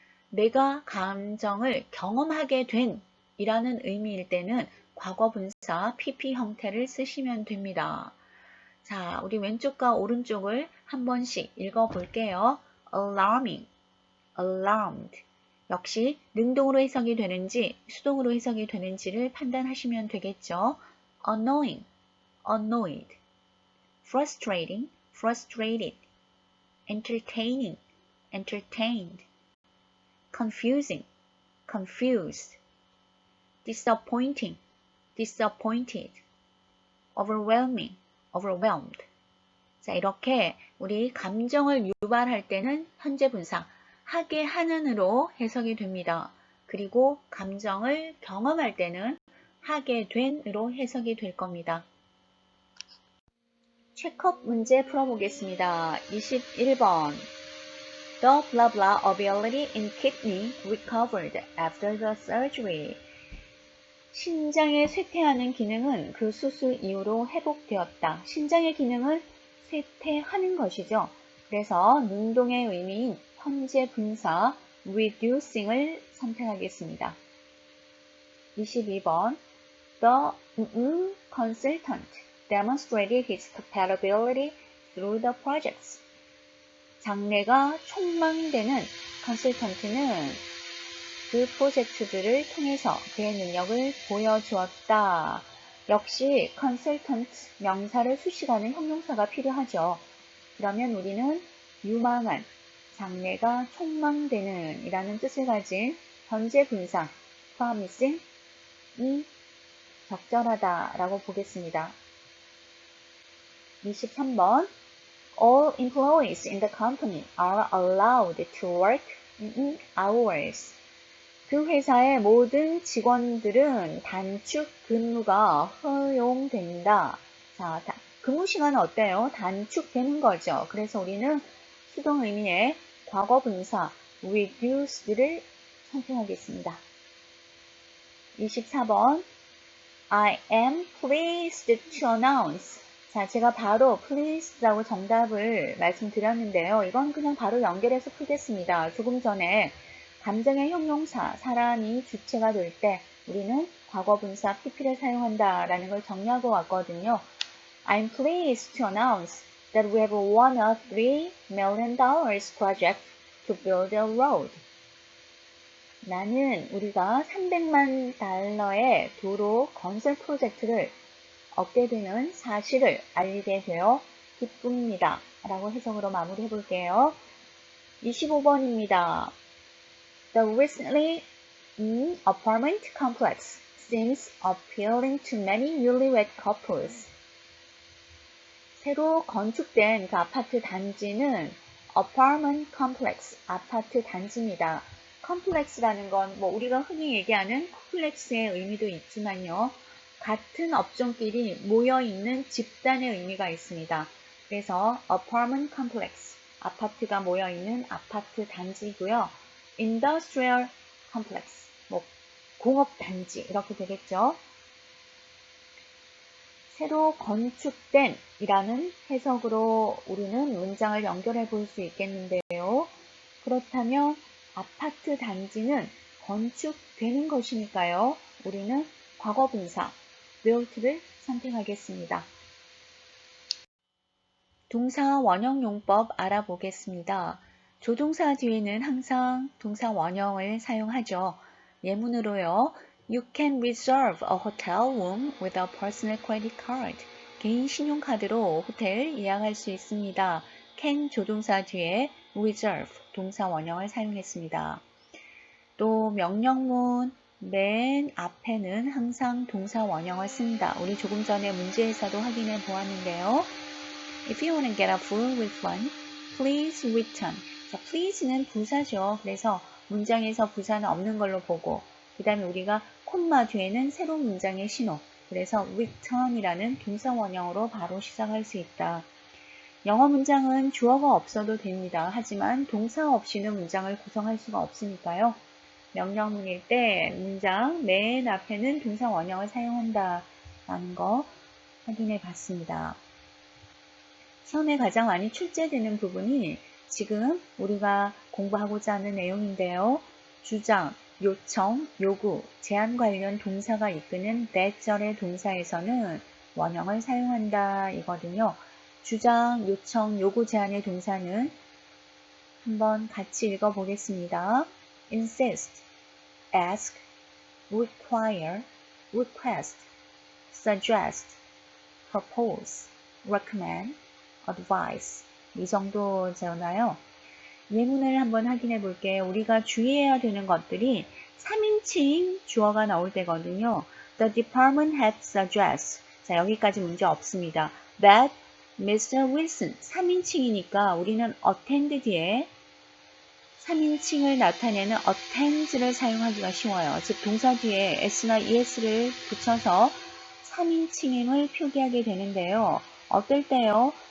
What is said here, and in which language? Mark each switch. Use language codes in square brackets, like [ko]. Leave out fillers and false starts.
[ko] 내가 감정을 경험하게 된 이라는 의미일 때는 과거 분사 PP 형태를 쓰시면 됩니다. 자, 우리 왼쪽과 오른쪽을 한 번씩 읽어볼게요. [en] alarming, alarmed. [ko] 역시 능동으로 해석이 되는지 수동으로 해석이 되는지를 판단하시면 되겠죠. [en] annoying, annoyed. frustrating, frustrated. entertaining, entertained. confusing, confused. disappointing, disappointed. overwhelming, overwhelmed. [ko] 자, 이렇게 우리 감정을 유발할 때는 현재 분사, 하게 하는으로 해석이 됩니다. 그리고 감정을 경험할 때는 하게 된으로 해석이 될 겁니다. 체크업 문제 풀어보겠습니다. 21번. [en] The blah blah ability in kidney recovered after the surgery. [ko] 신장에 쇠퇴하는 기능은 그 수술 이후로 회복되었다. 신장의 기능을 쇠퇴하는 것이죠. 그래서 능동의 의미인 현재 분사 reducing을 선택하겠습니다. 22번. [en] The consultant demonstrated his capability through the projects. [ko] 장래가 촉망되는 컨설턴트는 그 프로젝트들을 통해서 그의 능력을 보여주었다. 역시 컨설턴트 명사를 수식하는 형용사가 필요하죠. 그러면 우리는 유망한, 장래가 촉망되는 이라는 뜻을 가진 현재 분사 promising 이 적절하다 라고 보겠습니다. [en] 23번 All employees in the company are allowed to work hours. [ko] 그 회사의 모든 직원들은 단축 근무가 허용된다. 자, 근무 시간은 어때요? 단축되는 거죠. 그래서 우리는 수동 의미의 과거 분사 reduced를 선택하겠습니다. [en] 24번 I am pleased to announce. [ko] 자, 제가 바로 pleased라고 정답을 말씀드렸는데요. 이건 그냥 바로 연결해서 풀겠습니다. 조금 전에 감정의 형용사, 사람이 주체가 될 때 우리는 과거분사 PP를 사용한다라는 걸 정리하고 왔거든요. [en] I'm pleased to announce that we have won a $3 million project to build a road. [ko] 나는 우리가 300만 달러의 도로 건설 프로젝트를 얻게 되는 사실을 알리게 되어 기쁩니다. 라고 해석으로 마무리해 볼게요. 25번입니다. [en] The recently apartment complex seems appealing to many newlywed couples. [ko] 새로 건축된 그 아파트 단지는 apartment complex, 아파트 단지입니다. 컴플렉스라는 건 뭐 우리가 흔히 얘기하는 콤플렉스의 의미도 있지만요. 같은 업종끼리 모여있는 집단의 의미가 있습니다. 그래서 apartment complex, 아파트가 모여있는 아파트 단지이고요. industrial complex, 뭐 공업단지 이렇게 되겠죠. 새로 건축된 이라는 해석으로 우리는 문장을 연결해 볼 수 있겠는데요. 그렇다면 아파트 단지는 건축되는 것이니까요. 우리는 과거분사 built를 선택하겠습니다. 동사 원형 용법 알아보겠습니다. 조동사 뒤에는 항상 동사 원형을 사용하죠. 예문으로요. [en] You can reserve a hotel room with a personal credit card. [ko] 개인 신용카드로 호텔 예약할 수 있습니다. can 조동사 뒤에 reserve 동사 원형을 사용했습니다. 또 명령문 맨 앞에는 항상 동사 원형을 씁니다. 우리 조금 전에 문제에서도 확인해 보았는데요. [en] If you want to get a full refund, please return. [ko] 자, please는 부사죠. 그래서 문장에서 부사는 없는 걸로 보고 그 다음에 우리가 콤마 뒤에는 새로운 문장의 신호. 그래서 return이라는 동사 원형으로 바로 시작할 수 있다. 영어 문장은 주어가 없어도 됩니다. 하지만 동사 없이는 문장을 구성할 수가 없으니까요. 명령문일 때 문장 맨 앞에는 동사 원형을 사용한다 라는 거 확인해 봤습니다. 시험에 가장 많이 출제되는 부분이 지금 우리가 공부하고자 하는 내용인데요. 주장, 요청, 요구, 제안 관련 동사가 이끄는 that절의 동사에서는 원형을 사용한다 이거든요. 주장, 요청, 요구, 제안의 동사는 한번 같이 읽어보겠습니다. [en] insist, ask, require, request, suggest, propose, recommend, advice [ko] 이 정도잖아요. 예문을 한번 확인해 볼게요. 우리가 주의해야 되는 것들이 3인칭 주어가 나올 때거든요. [en] The department head suggests. [ko] 자, 여기까지 문제 없습니다. [en] That Mr. [ko] Wilson 3인칭이니까 우리는 attend 뒤에 3인칭을 나타내는 attend를 사용하기가 쉬워요. 즉 동사 뒤에 s나 es를 붙여서 3인칭임을 표기하게 되는데요. 어떨 때요?